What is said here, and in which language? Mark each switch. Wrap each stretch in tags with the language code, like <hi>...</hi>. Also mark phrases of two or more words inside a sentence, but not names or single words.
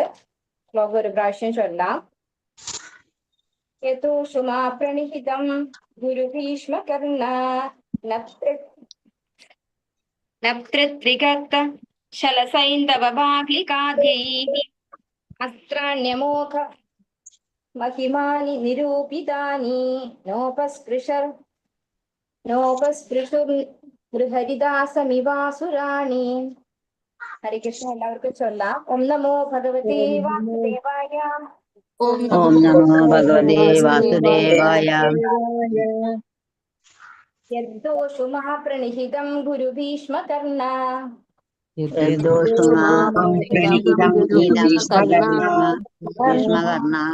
<ml>ശ്ലോകം ഒരു പ്രാവശ്യം ചൊല്ലാം.</ml> <sa>യഥോഷുമാ പ്രണിഹിതം ഗുരുഭീഷ്മകർണ നപ്തൃത്രിഗത ശലസൈന്ദവ ബാഹ്ലികാദ്യൈഃ അസ്ത്രാണ്യമോഘ महिमानि निरूपितानि नोपस्पृशुर्हरिदासमिवासुराणि. ഹരേ കൃഷ്ണ.</sa> <ml>എല്ലാവർക്കും ചൊല്ലാം.</ml> <sa>ഓം നമോ ഭഗവതേ വാസുദേവായ. ഓം ഓം നമോ നമോ ഭഗവതേ വാസുദേവായ. വാസുദേവായ. യദ്ദോഷു മഹാപ്രണിഹിതം ഗുരുഭീഷ്മകർണ. യദ്ദോഷുമാം പ്രണീതം ഹീനം ഭീഷ്മകർണ.</sa>